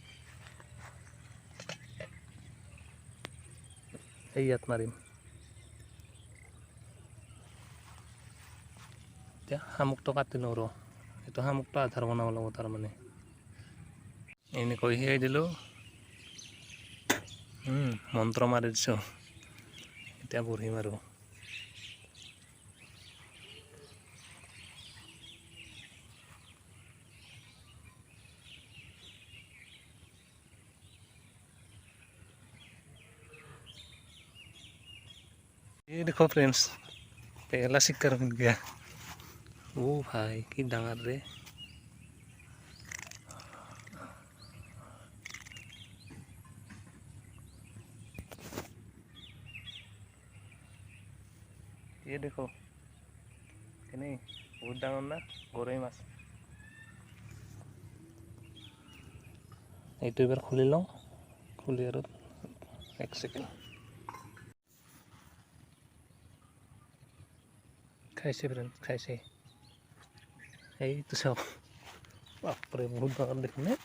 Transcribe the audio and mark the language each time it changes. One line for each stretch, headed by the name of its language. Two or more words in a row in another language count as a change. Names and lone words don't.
Assamese: এই ইয়াত মাৰিম এতিয়া। শামুকটো কাটি লওঁ ৰ, এইটো শামুকটো আধাৰ বনাব লাগিব তাৰমানে। এনেকৈ সিয়াই দিলোঁ, মন্ত্ৰ মাৰি দিছোঁ। এতিয়া বৰশী মাৰোঁ।
Hindi: ये देखो फ्रेंड्स, पहला शिकार मिल गया।
Assamese: ও ভাই কি ডাঙৰ ৰে।
Hindi: ये देखो, नहीं बहुत डांगर ना, गरई माছ।
Assamese: এইটো এবাৰ খুলি লওঁ, খুলি আৰু এক ছেকেণ্ড। খাইছে ফ্ৰেণ্ড, খাইছে। এইটো চাওক, বাপৰে বহুত ডাঙৰ দেখোন।